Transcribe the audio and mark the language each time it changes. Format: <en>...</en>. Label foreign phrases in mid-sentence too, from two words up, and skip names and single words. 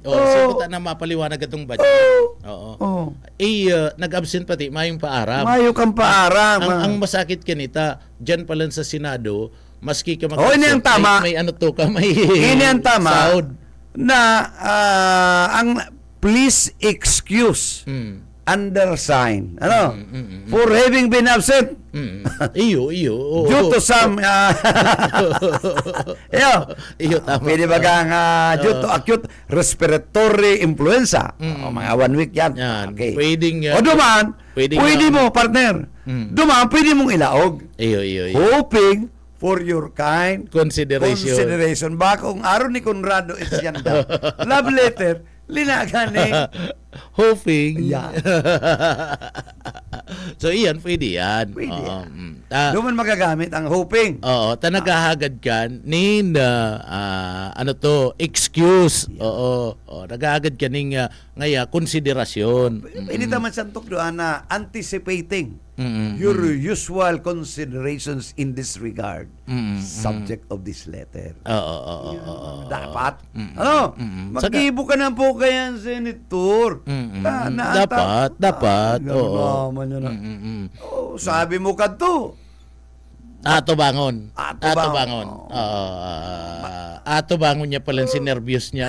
<bik>Siya kuta na mapaliwanag itong budget. Oo. Oh. Nag-absent pati, mayong paaram. Mayo kang paaram. Ang masakit kanita, dyan pala sa Senado, maski ka Oh, ini ang tama. may ano to ka, may Ini ang tama sahod. na ang</bik> <en>please excuse undersign for having been absent</en> <bik>Iyo. Oo.</bik> <en>due to some</en> <bik>Iyo, tama. pwede ba kang</bik> <en>due to acute respiratory influenza.</en> <bik>Mga 1 week yan. Yan. Okay. Pwedeng, O duman, pwedeng, pwede mo, partner. Duman, pwede mong ilaog. Iyo.</bik> <en>Hoping for your kind Consideration.</en> <bik>Ba kung araw ni Conrado Encianda,</bik> <en>love letter, linagan Hoping. Yeah.</en> <bik>So, iyan, pwede yan. Pwede Oo. yan. Doon magagamit ang hoping. Oo, nagahagad ka ni excuse. Oo, nagahagad ka ning ngaya konsiderasyon. Pwede naman santok doon na</bik> <en>anticipating your usual considerations in this regard. Subject of this letter.</en> <bik>Oo. Dapat. Mag-ibo ka na po kaya, Senator. Dapat. Oo. Sabi mo ka to. Ato bangon. Bangon. Ato bangon niya pala si nervyos niya.</bik>